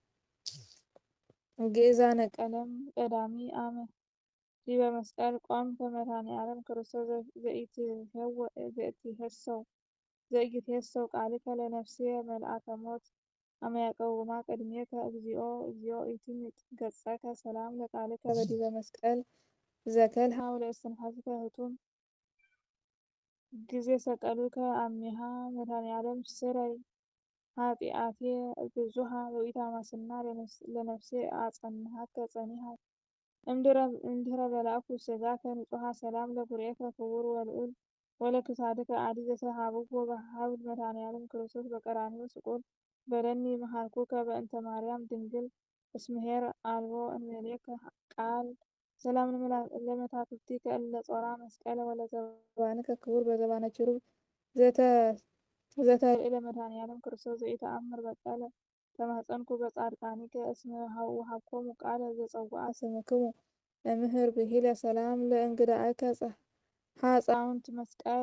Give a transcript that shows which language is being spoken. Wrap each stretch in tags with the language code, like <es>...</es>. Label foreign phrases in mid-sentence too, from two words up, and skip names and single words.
<gez>ግእዛነ ቀለም ቀዳሚ አመ ዲበ መስቀል ቆምከ መድኃኔዓለም ክርስቶስ ዘኢትኄሰው ቃልከ ለነፍስየ መልአከ ሞት አመ ያቀውማ ቅድሜከ እግዚኦ እግዚኦ ኢትምጥ ገጸከ ሰላም ለቃልከ በዲበ መስቀል ዘከልሃ ወለእስትንፋስከ ህቱም ጊዜ ሰቀሉከ አሜሃ መድኃኔዓለም ስረይ ኃጢአቴ ብዙሃ ወኢታማስና ለነፍሴ አጸንሃከ ጸኒሃ እምድኅረ በልዐኩ ሥጋከ ንጹሐ ሰላም ለጉርኤከ ክቡር ወልዑል ወለክሳድከ አዲ ዘተሃብዎ በሀብል መድኃኔዓለም ክርስቶስ በቀራንዮ ስቁል በለኒ መሃርኩከ በእንተ ማርያም ድንግል እስመ አልቦ እንበሌከ ቃል ሰላም ለመታክልቲከ እለ ጾራ መስቀለ ወለዘባንከ ክቡር በዘባነ ኪሩብ ዘተልዕለ መድኃኔዓለም ክርስቶስ ዘኢተአምር በቀለ ተማጸንኩ በጻድቃኒከ እስመ ወሀብኮሙ ቃለ ዘጸውዐ ስምክሙ እምህር ብሂለ ሰላም ለእንግዳእከ ሐፃውንት መስቀል</gez>